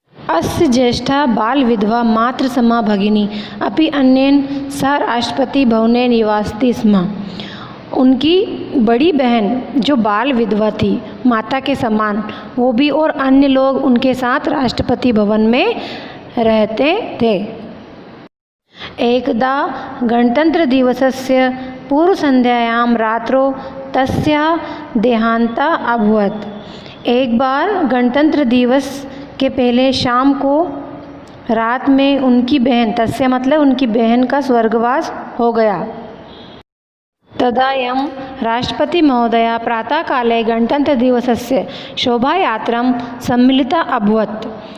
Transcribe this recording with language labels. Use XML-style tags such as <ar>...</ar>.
<sa>अस्य ज्येष्ठा बाल विधवा मातृ समा भगिनी अपि अन्येन सह राष्ट्रपति भवने निवासती स्म।</sa> <hi>उनकी बड़ी बहन जो बाल विधवा थी, माता के समान, वो भी और अन्य लोग उनके साथ राष्ट्रपति भवन में रहते थे।</hi> <sa>एकदा गणतंत्र दिवसस्य पूर्वसन्ध्यायां रात्रौ तस्याः देहान्तः अभवत्।</sa> <hi>एक बार गणतंत्र दिवस के पहले शाम को, रात में उनकी बहन, तस्य मतलब उनकी बहन का स्वर्गवास हो गया।</hi> <sa>तदायं राष्ट्रपति महोदया प्रातःकाले गणतंत्र दिवसस्य शोभायात्रां सम्मिलिता अभवत्।</sa>